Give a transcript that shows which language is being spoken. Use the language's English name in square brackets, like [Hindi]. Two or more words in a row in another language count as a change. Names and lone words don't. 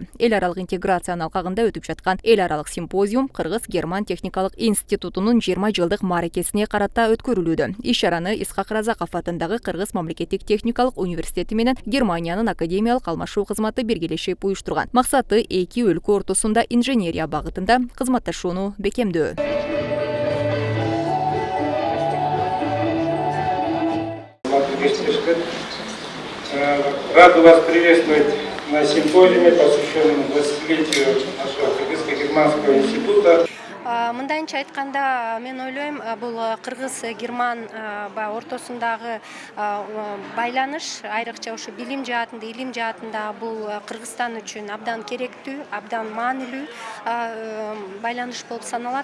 [Kyrgyz] Эл аралык интеграциянын алкагында өтүп жаткан эл аралык симпозиум Кыргыз-Герман техникалык институтунун 20 жылдык мааракесине карата өткөрүлүүдө. Иш-чараны Исхак Разаков атындагы Кыргыз мамлекеттик техникалык университети менен Германиянын академиялык алмашуу кызматы биргелешип уюштурган. Максаты эки өлкө ортосунда инженерия багытында кызматташууну бекемдөө. [Russian] Рад вас приветствовать на симпозиуме, посвященном 20-летию нашего Кыргызско-германского института. [Kyrgyz] Мындайынча айтканда мен ойлойм, бул Кыргыз-Герман ортосундагы байланыш, айрыкча ушу билим жаатында, илим жаатында бул Кыргызстан үчүн абдан керектүү, абдан маанилүү байланыш болуп саналат.